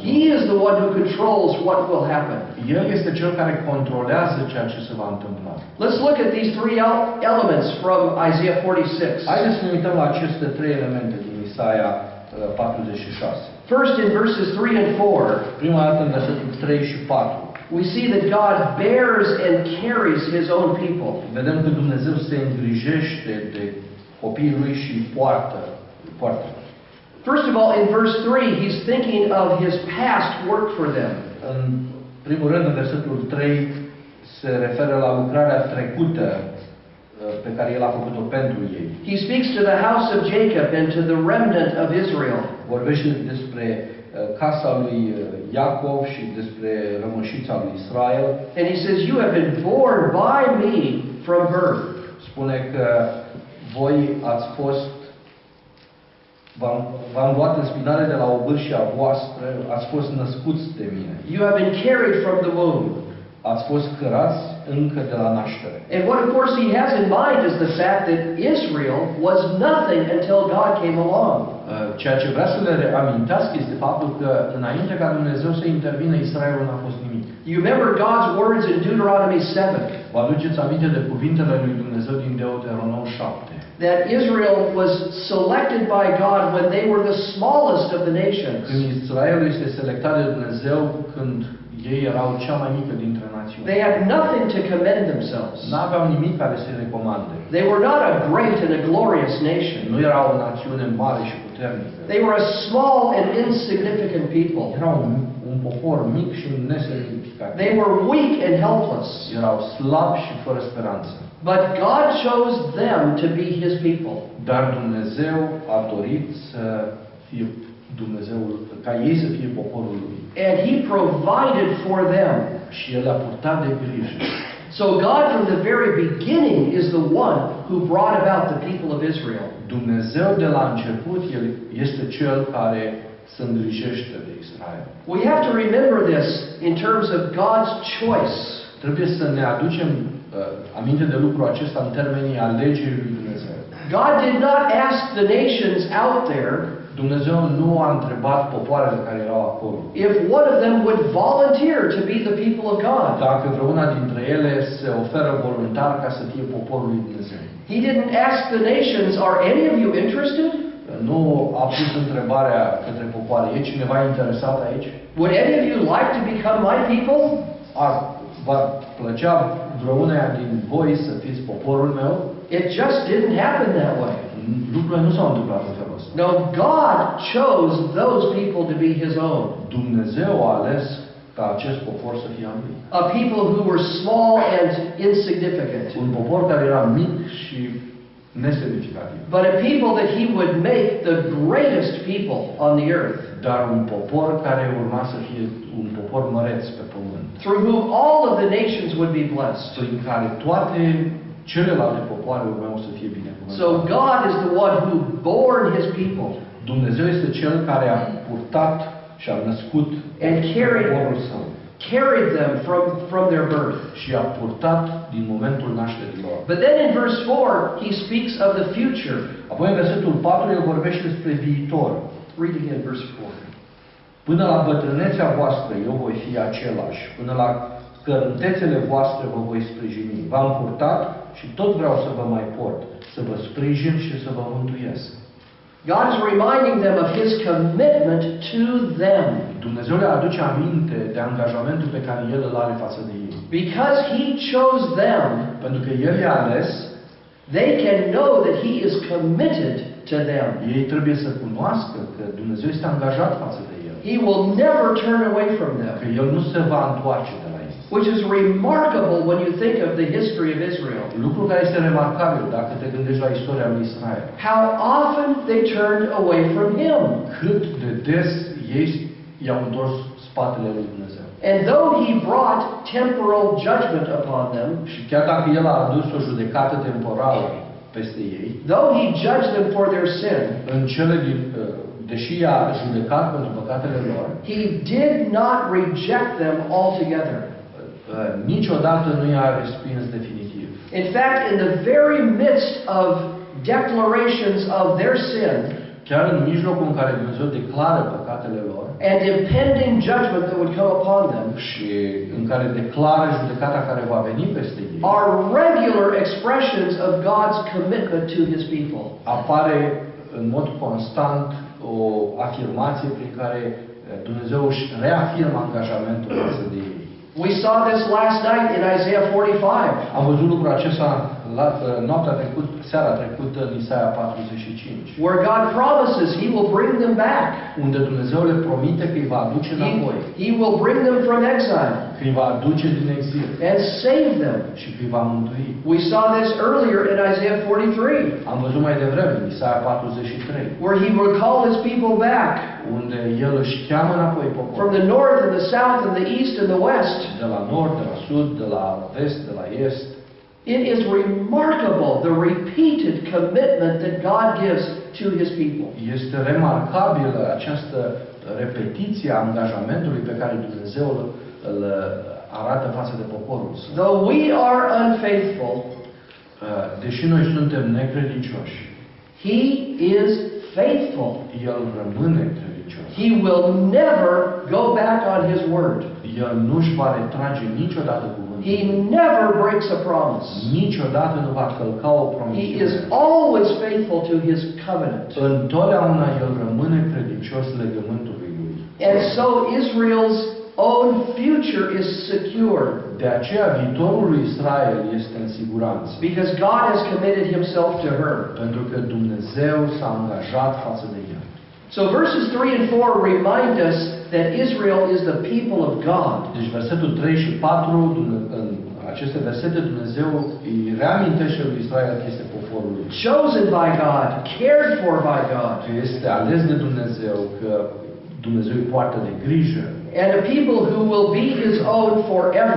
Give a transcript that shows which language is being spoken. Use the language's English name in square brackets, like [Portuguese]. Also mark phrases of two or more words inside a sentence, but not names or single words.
[English] He is the one who controls what will happen. [Romanian] El este Cel care controlează ceea ce se va întâmpla. [English] Let's look at these three elements from Isaiah 46. [Romanian] Haideți să ne uităm la aceste trei elemente din Isaia 46. [English] First, in verses 3 and 4, [Romanian] Prima dată în versetul 3 și 4. [English] we see that God bears and carries His own people. [Romanian] Vedem că Dumnezeu se îngrijește de copiii Lui și îi poartă. [English] First of all, in verse 3, He's thinking of His past work for them. [Romanian] În primul rând, în versetul 3, se referă la lucrarea trecută pe care El a făcut-o pentru ei. [English] He speaks to the house of Jacob and to the remnant of Israel. [Romanian] Vorbește despre casa lui Iacov și despre rămășița lui Israel. [English] And He says, you have been born by me from birth. [Romanian] Spune că voi v-am luat în spinare de la obârșia voastră, ați fost născuți de mine. [English] You have been carried from the womb. [Romanian] Ați fost cărați încă de la naștere. [English] And what of course He has in mind is the fact that Israel was nothing until God came along. [Romanian] Ceea ce vrea să le amintească este faptul că înainte ca Dumnezeu să intervină, Israelul n-a fost nimic. [English] You remember God's words in Deuteronomy 7. [Romanian] Vă aduceți aminte de cuvintele lui Dumnezeu din Deuteronom 7. [English] That Israel was selected by God when they were the smallest of the nations. [Romanian] Când Israelul este selectat de Dumnezeu când ei erau cea mai mică dintre națiuni. [English] They had nothing to commend themselves. [Romanian] N-aveau nimic care să-i recomande. [English] They were not a great and a glorious nation. [Romanian] Nu erau o națiune mare și puternică. [English] They were a small and insignificant people. [Romanian] Erau un popor mic și nesemnificativ. [English] They were weak and helpless. [Romanian] Erau slabi și fără speranță. [English] But God chose them to be His people. [Romanian] Dar Dumnezeu a dorit să fie Dumnezeul, ca ei să fie poporul lui. [English] And He provided for them. [Romanian] Și El a purtat de grijă. [English] So God from the very beginning is the one who brought about the people of Israel. [Romanian] Dumnezeu de la început, El este Cel care se îngrijește de Israel. [English] We have to remember this in terms of God's choice. [Romanian] Trebuie să ne aducem aminte de lucrul acesta în termenii alegerii lui Dumnezeu. [English] God did not ask the nations out there [Romanian] Dumnezeu nu a întrebat popoarele care erau acolo [English] if one of them would volunteer to be the people of God. [Romanian] dacă vreuna dintre ele se oferă voluntar ca să fie poporul lui Dumnezeu. [English] He didn't ask the nations, are any of you interested? [Romanian] Nu a pus întrebarea către popoare, e cineva interesat aici? [English] Would any of you like to become my people? [Romanian] Va plăcea vreuneia din voi să fiți poporul meu? [English] It just didn't happen that way. [Romanian] Lucrurile nu s-au întâmplat în felul ăsta. [English] No, God chose those people to be His own. [Romanian] Dumnezeu a ales ca acest popor să fie al lui. [English] A people who were small and insignificant. [Romanian] Un popor care era mic și nesemnificativ. [English] But a people that He would make the greatest people on the earth. [Romanian] Dar un popor care urma să fie un popor măreț pe pământ. [English] Through whom all of the nations would be blessed. [Romanian] Prin care toate celelalte popoare urmau să fie binecuvântate. [English] So God is the one who bore His people. [Romanian] Dumnezeu este Cel care a purtat și a născut poporul Său. [English] Carried them from their birth. [Romanian] Și a purtat din momentul nașterii lor. [English] But then in verse 4, He speaks of the future. [Romanian] Apoi în versetul 4 El vorbește despre viitor. [English] Read again verse 4. [Romanian] Până la bătrânețea voastră eu voi fi același. Până la cărântețele voastre vă voi sprijini. V-am purtat și tot vreau să vă mai port, să vă sprijin și să vă mântuiesc. [English] God is reminding them of His commitment to them. [Romanian] Dumnezeu le aduce aminte de angajamentul pe care El îl are față de ei. [English] Because He chose them, [Romanian] pentru că El i-a ales, [English] they can know that He is committed to them. [Romanian] Ei trebuie să cunoască că Dumnezeu este angajat față de El. [English] He will never turn away from them. [Romanian] Că El nu se va întoarce de la ei. [English] Which is remarkable when you think of the history of Israel. [Romanian] Lucru care este remarcabil dacă te gândești la istoria lui Israel. [English] How often they turned away from Him. [Romanian] Cât de des ei i-au întors spatele lui Dumnezeu. [English] And though He brought temporal judgment upon them, [Romanian] și chiar dacă El a adus o judecată temporală peste ei, [English] though He judged them for their sin, [Romanian] în cele din deși i-a judecat pentru păcatele lor, [English] He did not reject them altogether. [Romanian] Niciodată nu i-a respins definitiv. [English] In fact, in the very midst of declarations of their sin, [Romanian] chiar în mijlocul în care Dumnezeu declară păcatele lor, [English] and impending judgment that would come upon them, [Romanian] și în care declară judecata care va veni peste ei, [English] are regular expressions of God's commitment to His people. [Romanian] Apare în mod constant o afirmație prin care Dumnezeu își reafirmă angajamentul față de ei. [English] We saw this last night in Isaiah 45. [Romanian] Am văzut lucrul acesta seara trecută în Isaia 45. [English] Where God promises He will bring them back. [Romanian] Unde Dumnezeu le promite că îi va aduce înapoi. [English] He will bring them from exile. [Romanian] Că îi va aduce din exil. [English] And save them. [Romanian] Și că îi va mântui. [English] We saw this earlier in Isaiah 43. [Romanian] Am văzut mai devreme în Isaia 43. [English] Where He will call His people back. [Romanian] Unde El își cheamă înapoi poporul. [English] From the north and the south and the east and the west. [Romanian] De la nord, de la sud, de la vest, de la est. [English] It is remarkable the repeated commitment that God gives to His people. [Romanian] Este remarcabilă această repetiție a angajamentului pe care Dumnezeu îl arată față de poporul său. [English] Though we are unfaithful, [Romanian] deși noi suntem necredincioși, [English] He is faithful. [Romanian] El rămâne credincios. [English] He will never go back on His word. [Romanian] El nu își va retrage niciodată cuvântul. [English] He never breaks a promise. [Romanian] Niciodată nu va călca o promisiune. [English] He is always faithful to His covenant. [Romanian] Întotdeauna El rămâne credincios legământului Lui. [English] And so Israel's own future is secure. [Romanian] De aceea viitorul lui Israel este în siguranță. [English] Because God has committed Himself to her. [Romanian] Pentru că Dumnezeu s-a angajat față de ea. [English] So verses 3 and 4 remind us that Israel is the people of God. [Romanian] Deci versetul 3 și 4 în aceste versete Dumnezeu îi reamintește lui Israel că este poporul lui. [English] chosen by God, cared for by God, [Romanian] Că este ales de Dumnezeu, că Dumnezeu îi poartă de grijă [English] and a people who will be His own forever.